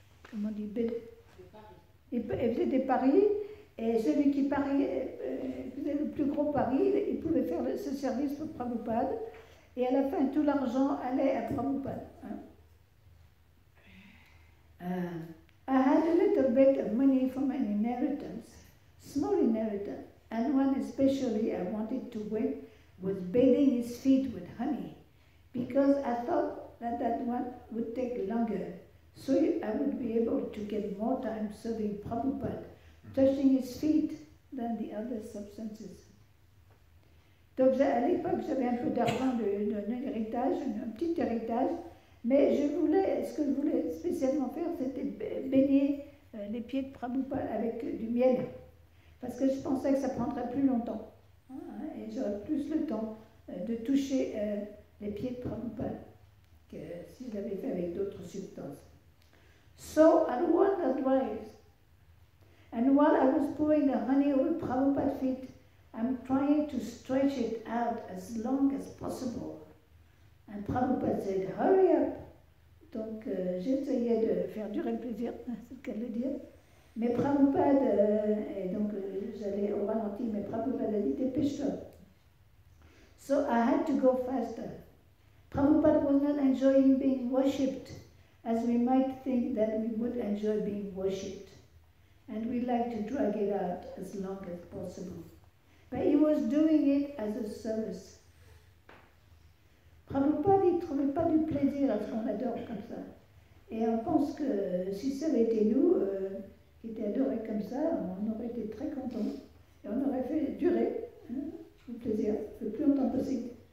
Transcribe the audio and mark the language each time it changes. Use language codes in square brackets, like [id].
[fr] Comment on dit bid? Ils faisaient des paris, et celui qui faisait le plus gros pari, il pouvait faire ce service pour Prabhupada, et à la fin, tout l'argent allait à Prabhupada. Hein? [en] I had a little bit of money from an inheritance, small inheritance, and one especially I wanted to win was bathing his feet with honey, because I thought that one would take longer, so I would be able to get more time serving Prabhupada, touching his feet than the other substances. [fr] Donc à l'époque, j'avais un peu d'argent d'un héritage, un petit héritage, mais ce que je voulais spécialement faire, c'était baigner les pieds de Prabhupada avec du miel, parce que je pensais que ça prendrait plus longtemps, hein, et j'aurais plus le temps de toucher les pieds de Prabhupada que si je l'avais fait avec d'autres substances. [en] So at one advice, and while I was pouring the honey over Prabhupada's feet, I'm trying to stretch it out as long as possible. And Prabhupada said, hurry up. [fr] Donc j'essayais de faire durer le plaisir, c'est ce qu'elle veut dire. Mais Prabhupada, et donc j'allais au ralenti, mais Prabhupada a dit, dépêche-toi. [en] So I had to go faster. Prabhupada was not enjoying being worshipped, as we might think that we would enjoy being worshipped. And we like to drag it out as long as possible. But he was doing it as a service. [fr] Prabhupada, il ne trouvait pas du plaisir à ce qu'on adore comme ça. Et on pense que si ça avait été nous, qui étaient adorés comme ça, on aurait été très contents. Et on aurait fait durer le plaisir le plus longtemps possible.